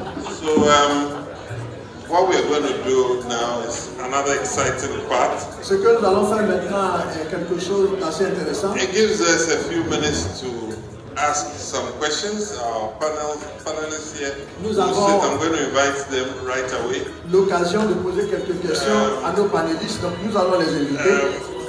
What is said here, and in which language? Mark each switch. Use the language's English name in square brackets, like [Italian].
[English] So, what we are going to do now is another exciting part. [French] Ce que nous allons faire maintenant est quelque chose d'assez intéressant. [English] It gives us a few minutes to ask some questions. Our panelists here [French] Nous [English] will [French] avons- [English] sit. I'm going to invite them right away. [French] L'occasion de poser quelques questions à nos panélistes, donc nous allons les inviter.